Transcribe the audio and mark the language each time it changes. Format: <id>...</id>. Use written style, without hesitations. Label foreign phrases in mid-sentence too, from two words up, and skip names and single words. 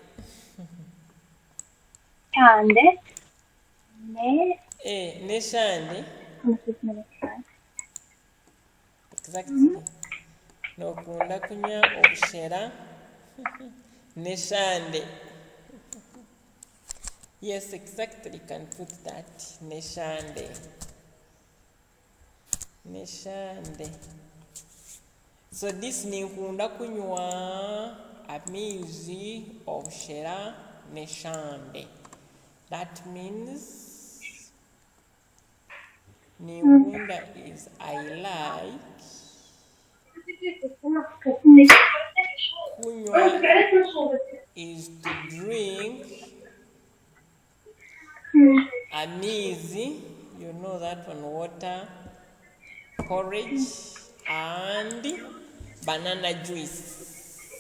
<nyn>Shande. Ne shande. Exactly. Nokunda kunywa obushera ne shande.</nyn> <en>Yes, exactly. You can put that.</en> <nyn>Ne shande. Ne shande.</nyn> <en>So this</en> <nyn>ninkunda kunywa amaizi obushera ne shande.</nyn> <en>That means ninkunda is I like. Kunywa is to drink. Amaizi, you know that one, water, porridge, and banana juice.</en>